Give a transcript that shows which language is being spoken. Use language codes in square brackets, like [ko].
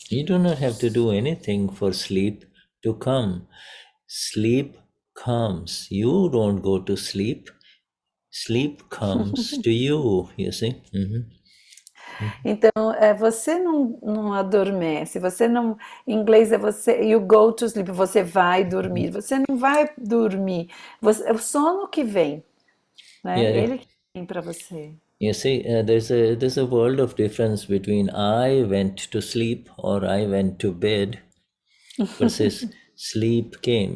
[en] You do not have to do anything for sleep to come. Sleep comes. You don't go to sleep. Sleep comes to you, you see? [pt] Então, você não adormece, você não, em inglês [en] you go to sleep, [pt] você vai dormir, você não vai dormir, é o sono que vem, né? Ele que vem para você. [en] You see, there's a world of difference between I went to sleep or I went to bed versus sleep came.